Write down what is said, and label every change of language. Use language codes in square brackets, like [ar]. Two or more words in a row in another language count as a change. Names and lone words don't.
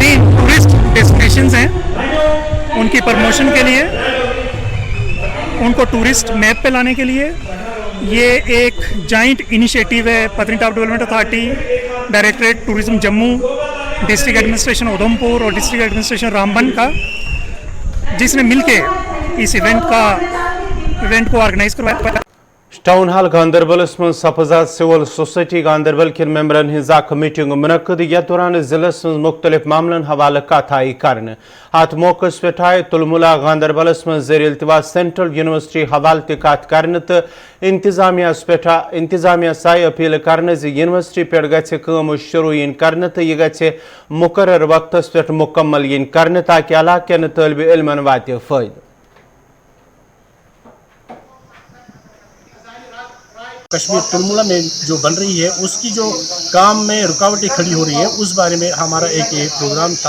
[en] tourist destinations [hi] हैं, उनकी प्रमोशन के लिए, उनको [en] tourist map [hi] पे लाने के लिए ये एक [en] joint initiative [hi] है पत्नीटॉप डेवलपमेंट अथॉरिटी, डायरेक्टरेट टूरिज्म जम्मू, डिस्ट्रिक्ट एडमिनिस्ट्रेशन उधमपुर और डिस्ट्रिक्ट एडमिनिस्ट्रेशन रामबन का, जिसने मिलके इस इवेंट को ऑर्गेनाइज करवाया। [ks] टाउन हाल गांधरबलस मज सपज सिविल सोसाइटी गांधरबल के मेंबरन हिंज मीटिंग मुनक़द यथ दौरान जिलस मज मुख्तलिफ मामलन हवाले कथाई कर अत मौकस पे आए तुलमुला गांधरबलस मज ज़ेर इल्तिवा सेंट्रल यूनिवर्सिटी हवाले कत कर तो इंतजामिया साई अपील कर यूनिवर्सिटी पे गम शुरू कर तो यह ग मुकर्रर वक्तस पे मुकम्मल कर ताकि इलाके तालिब इल्मन वात फ़ायदा। [hi] कश्मीर तुलमुला में जो बन रही है उसकी जो काम में रुकावटें खड़ी हो रही हैं उस बारे में हमारा एक प्रोग्राम था।